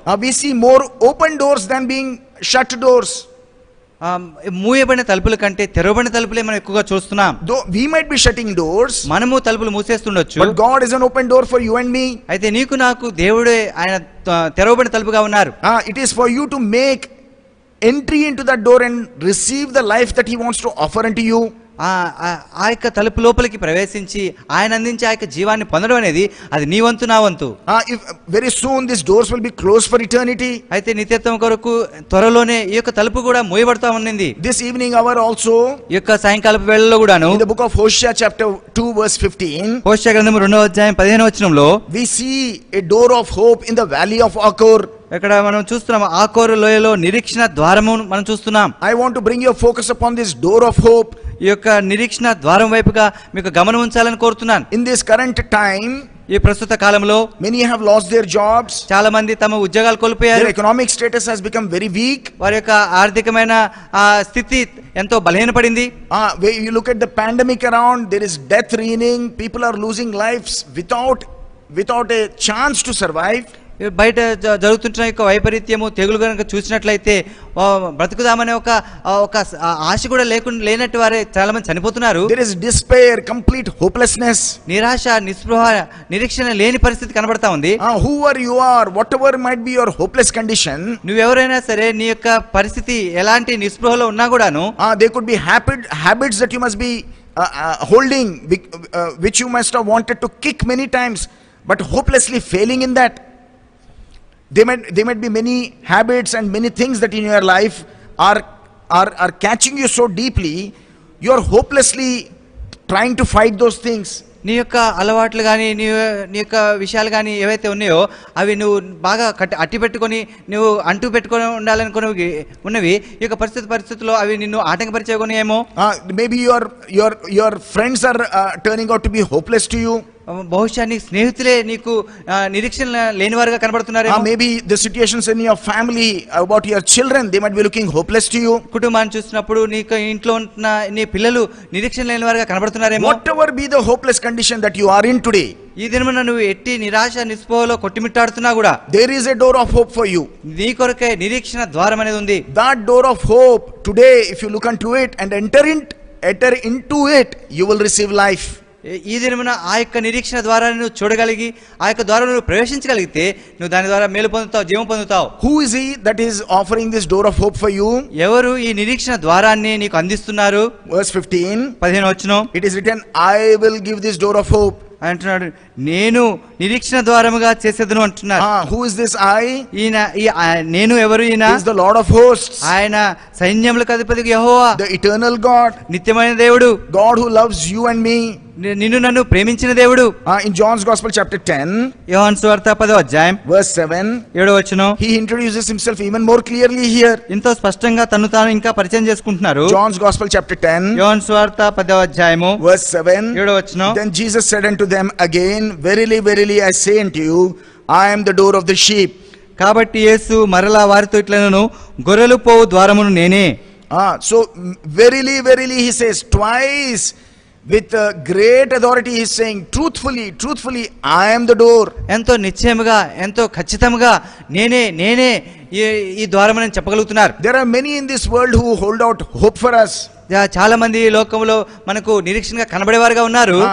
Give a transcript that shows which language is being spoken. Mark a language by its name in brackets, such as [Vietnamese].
[English] we see more open doors than being shut doors. [Telugu] మూయబడిన తలుపుల కంటే తెరవబడిన తలుపులే మనం ఎక్కువగా చూస్తున్నాం. [English] Though we might be shutting doors, [Telugu] మనము తలుపులు మూసేస్తుండొచ్చు, [English] but God is an open door for you and me. [Telugu] అయితే నీకు నాకు దేవుడే ఆయన తెరవబడిన తలుపుగా ఉన్నారు. [English] It is for you to make entry into that door and receive the life that he wants to offer unto you. [Telugu] ఆ యొక్క తలుపు లోపలికి ప్రవేశించి ఆయన అందించే ఆ యొక్క జీవాన్ని పొందడం అనేది అది నీ వంతు నా వంతు. [English] Very soon these doors will be closed for eternity. [Telugu] అయితే నిత్యత్వం కొరకు త్వరలోనే ఈ యొక్క తలుపు కూడా మూయబడతా ఉన్నది. [English] This evening hour also, [Telugu] ఈ యొక్క సాయంకాలపు వేళలో కూడాను [English] in the book of Hosea chapter 2 verse 15, [Telugu] హోషేయ గ్రంథము 2వ అధ్యాయం 15వ వచనంలో [English] we see a door of hope in the valley of Achor. [Telugu] ఇక్కడ మనం చూస్తున్నాం ఆకోరు లోయలో నిరీక్షణ ద్వారము మనం చూస్తున్నాం. [English] I want to bring your focus upon this door of hope. [Telugu] ఈ యొక్క నిరీక్షణ ద్వారం వైపుగా మీకు గమనం ఉంచాలని కోరుతున్నాను. [English] In this current time, [Telugu] ఈ ప్రస్తుత కాలంలో [English] many have lost their jobs. [Telugu] చాలా మంది తమ ఉద్యోగాలు కోల్పోయారు. [English] Their economic status has become very weak. [Telugu] వారి యొక్క ఆర్థికమైన స్థితి ఎంతో బలహీనపడింది. [English] You look at the pandemic around, there is death reigning. People are losing lives without a chance to survive. [Telugu] బయట జరుగుతున్న యొక్క వైపరీత్యము తెగులు కనుక చూసినట్లయితే బ్రతుకుదామనే ఒక ఆశ కూడా లేనట్టు వారే చాలా మంది చనిపోతున్నారు. [English] There is despair, complete hopelessness. [Telugu] నిరాశ, నిస్పృహ, నిరీక్షణ లేని పరిస్థితి కనబడతా ఉంది. [English] Whoever you are, whatever might be your hopeless condition, [Telugu] నువ్వెవరైనా సరే నీ యొక్క పరిస్థితి ఎలాంటి నిస్పృహలో ఉన్నా కూడాను, [English] there could be habits that you must be holding, which you must have wanted to kick many times, but hopelessly failing in that. There might be many habits and many things that in your life are catching you so deeply, you are hopelessly trying to fight those things. [Telugu] నీ యొక్క అలవాట్లు కానీ నీ యొక్క విషయాలు కానీ ఏవైతే ఉన్నాయో అవి నువ్వు బాగా అట్టి పెట్టుకొని నువ్వు అంటూ పెట్టుకొని ఉండాలనుకున్నవి ఉన్నవి ఈ యొక్క పరిస్థితుల్లో అవి నిన్ను ఆటంకపరిచేకొని ఏమో. [English] Maybe your friends are turning out to be hopeless to you. [Telugu] బహుశా నీ స్నేహితులే నీకు నిరీక్షణ లేనివారుగా కనబడుతున్నారేమో. [English] Maybe the situations in your family about your children, they might be looking hopeless to you. [Telugu] కుటుంబాన్ని చూసినప్పుడు నీకు ఇంట్లో ఉన్న నీ పిల్లలు నిరీక్షణ లేనివారుగా కనబడుతున్నారేమో. [English] Whatever be the hopeless condition that you are in today, [Telugu] ఈ దినమున నువ్వు ఎట్టి నిరాశ నిస్పృహలో కొట్టిమిట్టాడుతున్నా కూడా [English] there is a door of hope for you. [Telugu] నీ కొరకే నిరీక్షణ ద్వారం అనేది ఉంది. [English] That door of hope today, if you look unto it and enter into it, you will receive life. [Telugu] ఈ దినమున ఆ యొక్క నిరీక్షణ ద్వారా నువ్వు చూడగలిగి ఆ యొక్క ద్వారా నువ్వు ప్రవేశించగలిగితే నువ్వు దాని ద్వారా మేలు పొందుతావు, జీవం పొందుతావు. [English] Who is he that is offering this door of hope for you? [Telugu] ఎవరు ఈ నిరీక్షణ ద్వారాన్ని నీకు అందిస్తున్నారు? [English] Verse 15, [Telugu] 15వ వచనం, [English] it is written, I will give this door of hope. [Telugu] అంటున్నాడు నేను నిరీక్షణ ద్వారముగా చేసేదను అంటున్నాడు. [English] Who is this I? [Telugu] ఈయన నేను ఎవరు? ఈయన [English] is the Lord of hosts. [Telugu] ఆయన సైన్యములకు అధిపతి యెహోవా, [English] the eternal God, [Telugu] నిత్యమైన దేవుడు, [English] God who loves you and me. [Telugu] నిన్ను నన్ను ప్రేమించిన దేవుడు. [English] In John's Gospel chapter 10, [Telugu] యోహాను సువార్త 10వ అధ్యాయం [English] verse 7, [Telugu] 7వ వచనం, [English] he introduces himself even more clearly here. [Telugu] ఎంతో స్పష్టంగా తను తాను ఇంకా పరిచయం చేసుకుంటున్నారు. [English] John's Gospel chapter 10, [Telugu] యోహాను సువార్త 10వ అధ్యాయము [English] verse 7, [Telugu] 7వ వచనం, [English] then Jesus said unto them again, verily, verily, I say unto you, I am the door of the sheep. [Telugu] కాబట్టి యేసు మరలా వారితో ఇట్లనెను, గొర్రెలు పోవు ద్వారమును నేనే. [English] So verily, verily, he says twice. with great authority he is saying, truthfully, truthfully, I am the door. [Telugu] ఎంతో నిశ్చయముగా ఎంతో ఖచ్చితంగా నేనే ఈ ద్వారమని చెప్పగలుగుతున్నారు. [English] There are many in this world who hold out hope for us. [Telugu] చాలా మంది ఈ లోకంలో మనకు నిరీక్షణగా కనబడేవారుగా ఉన్నారు.